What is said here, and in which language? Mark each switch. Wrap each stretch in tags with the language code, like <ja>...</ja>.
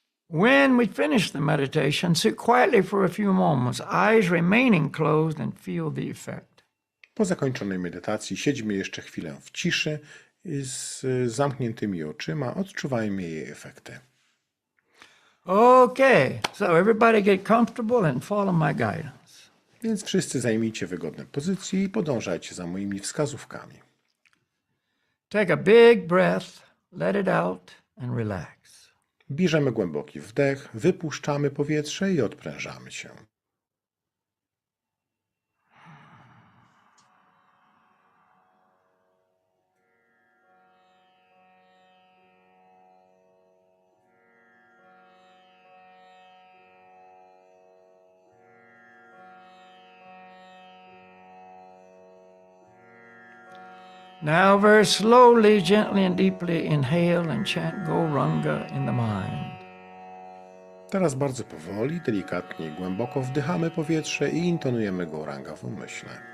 <en>When we finish the meditation, sit quietly for a few moments, eyes remaining closed, and feel the effect.</en> <pl>Po zakończonej medytacji siedźmy jeszcze chwilę w ciszy z zamkniętymi oczyma, odczuwajmy jej efekty.</pl> <en>Okay, so everybody get comfortable and follow my guidance.</en> <pl>Więc wszyscy zajmijcie wygodne pozycje i podążajcie za moimi wskazówkami.</pl> <en>Take a big breath, let it out, and relax.</en> <pl>Bierzemy głęboki wdech, wypuszczamy powietrze i odprężamy się.</pl> <en>Now very slowly, gently and deeply inhale and chant Gauranga in the mind.</en> <pl>Teraz bardzo powoli, delikatnie i głęboko wdychamy powietrze i intonujemy Gauranga w umyśle.</pl>